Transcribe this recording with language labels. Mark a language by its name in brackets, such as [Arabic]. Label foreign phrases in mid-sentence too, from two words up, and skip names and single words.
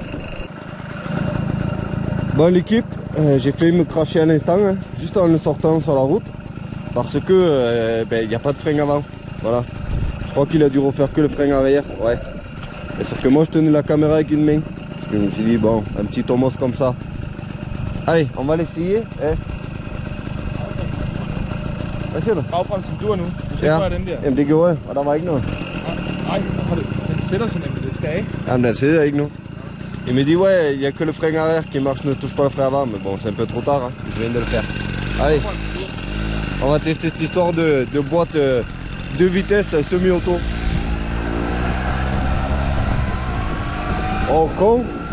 [French] Bon l'équipe, j'ai failli me cracher à l'instant, hein, juste en le sortant sur la route. Parce que il n'y a pas de frein avant. Voilà. Je crois qu'il a dû refaire que le frein arrière. Ouais. Et sauf que moi je tenais la caméra avec une main. Parce que je me suis dit bon, un petit Tomos comme ça. Allez, on va l'essayer. [Danish] Hvad siger du? Bagbremsen duer nu. Du skal Ja, ikke røre den der. jamen det gjorde jeg, og der var ikke noget. Nej, den sætter sig nemlig. Det skal af. Jamen den sidder ikke nu. [French] Il me dit ouais, il n'y a que le frein arrière qui marche, ne touche pas le frein avant. Mais bon, c'est un peu trop tard, hein. Je viens de le faire. Allez, on va tester cette histoire de boîte de vitesse semi-auto. Oh con.